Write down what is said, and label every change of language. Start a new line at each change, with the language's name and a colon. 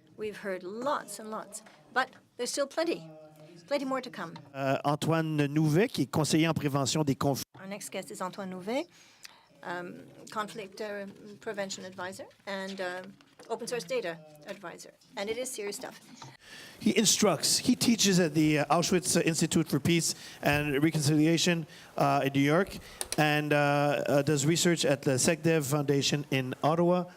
English: We've heard lots and lots, but there's still plenty more to come.
French: Antoine Nouvet, qui est conseiller en prévention des conflits.
English: Our next guest is Antoine Nouvet, conflict prevention advisor and open source data advisor. And it is serious stuff. He instructs. He teaches at the Auschwitz Institute for Peace and Reconciliation in New York, and does research at the SecDev Foundation in Ottawa.